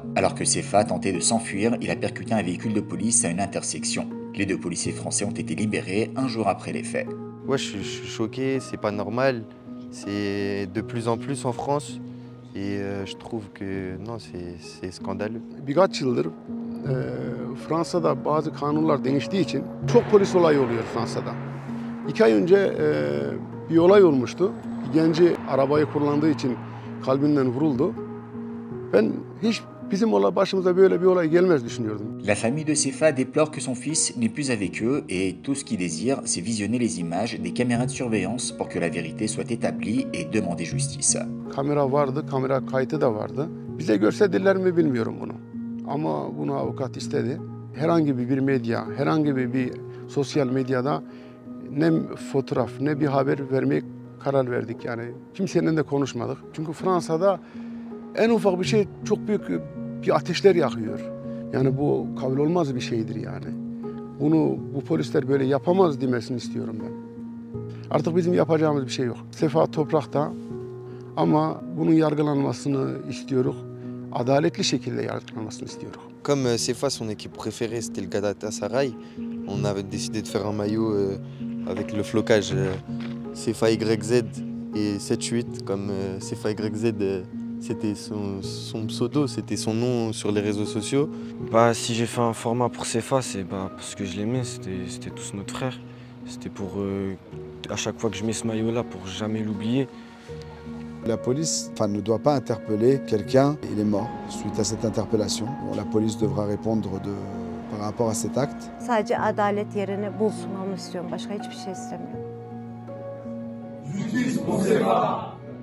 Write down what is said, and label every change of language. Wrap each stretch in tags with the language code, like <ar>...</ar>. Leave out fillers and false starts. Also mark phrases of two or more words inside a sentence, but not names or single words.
<fr>Alors que Sefa tentait de s'enfuir, il a percuté un véhicule de police à une intersection. Les deux policiers français ont été libérés un jour après les faits. Ouais, je suis choqué, c'est pas normal. C'est de plus en plus en France. Et je trouve que non, c'est scandaleux.</fr> <tr>Birkaç yıldır Fransa'da bazı kanunlar değiştiği için çok polis olayı oluyor Fransa'da. 2 ay önce bir olay olmuştu. Bir genci arabayı kullandığı için kalbinden vuruldu. Ben hiç bizim başımıza böyle bir olay gelmez düşünüyordum.</tr> <fr>La famille de Sefa déplore que son fils n'est plus avec eux et tout ce qu'il désire, c'est visionner les images des caméras de surveillance pour que la vérité soit établie et demander justice.</fr> <tr>Kamera vardı, kamera kaydı da vardı. Bize gösterdiler mi bilmiyorum bunu. Ama bunu avukat istedi. Herhangi bir medya, herhangi bir sosyal medyada ne fotoğraf ne bir haber vermeye karar verdik yani. Kimsenin de konuşmadık. Çünkü Fransa'da en ufak bir şey çok büyük bir ateşler yakıyor. Yani bu kabul olmaz bir şeydir yani. Bu polisler böyle yapamaz demesini istiyorum ben. Artık bizim yapacağımız bir şey yok. Sefa toprakta ama bunun yargılanmasını istiyoruz. Adaletli şekilde yargılanmasını istiyoruz.</tr> <fr>Comme Sefa, son équipe préférée, c'était le Galatasaray, on avait décidé de faire un maillot avec le flocage Sefa YZ et 7-8, comme Sefa YZ, c'était son pseudo, c'était son nom sur les réseaux sociaux. Bah, si j'ai fait un format pour Sefa, c'est parce que je l'aimais, c'était tous notre frère. C'était pour, à chaque fois que je mets ce maillot-là, pour jamais l'oublier. La police ne doit pas interpeller quelqu'un, il est mort suite à cette interpellation. Bon, la police devra répondre par rapport à cet acte.</fr> <tr>Sadece adalet yerini bulsun, onu istiyorum. Başka hiçbir şey istemiyorum.</tr> <fr>Justice pour Sefa.</fr>